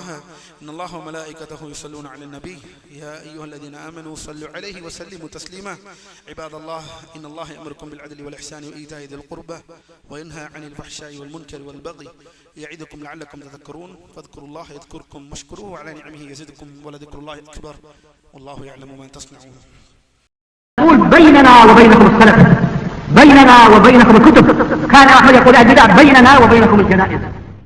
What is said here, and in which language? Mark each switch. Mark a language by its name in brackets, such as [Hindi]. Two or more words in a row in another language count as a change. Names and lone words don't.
[Arabic] إن الله و ملائكته يصلون على النبي يا أيها الذين آمنوا صلوا عليه و سلموا تسليما. عباد الله إن الله يأمركم بالعدل والإحسان وإيتاء ذي القربى وينهى عن الفحشاء والمنكر والبغي يعظكم لعلكم تذكرون فاذكروا الله يذكركم واشكروه على نعمه يزدكم ولذكر الله أكبر والله يعلم ما تصنعون. بيننا وبينكم السلف، بيننا وبينكم الكتب. كان أحمد يقول البدع بيننا وبينكم الجنائز.